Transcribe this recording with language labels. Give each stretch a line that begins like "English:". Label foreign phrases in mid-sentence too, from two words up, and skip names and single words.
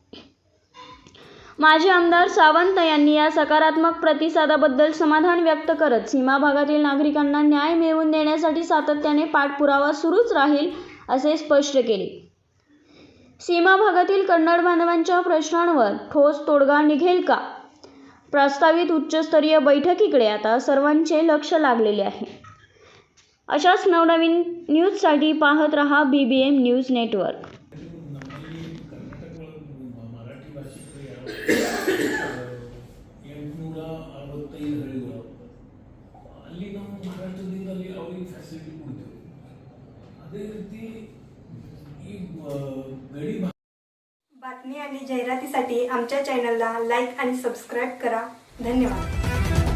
Marathi: माजी आमदार सावंत यांनी या सकारात्मक प्रतिसादाबद्दल समाधान व्यक्त करत सीमा भागातील नागरिकांना न्याय मिळवून देण्यासाठी सातत्याने पाठपुरावा सुरूच राहील असे स्पष्ट केले। सीमा भागातील कन्नड बांधवांच्या प्रश्नांवर ठोस तोडगा निघेल का? प्रस्तावित उच्चस्तरीय बैठकीकडे आता सर्वांचे लक्ष लागलेले आहे। अशाच नवनवीन न्यूजसाठी पाहत रहा BBM न्यूज नेटवर्क।
Kannada: ಅಲ್ಲಿ ನಾವು ಮಹಾರಾಷ್ಟ್ರದಿಂದ ಅಲ್ಲಿ ಅವರಿಗೆ ಫ್ಯಾಸಿಲಿಟಿ ಕೊಡ್ತೇವೆ। ಅದೇ ರೀತಿ ಈ ಗಡಿ
Marathi: बातमी आणि जाहिरातीसाठी आमच्या चॅनलला लाईक आणि सबस्क्राईब करा। धन्यवाद।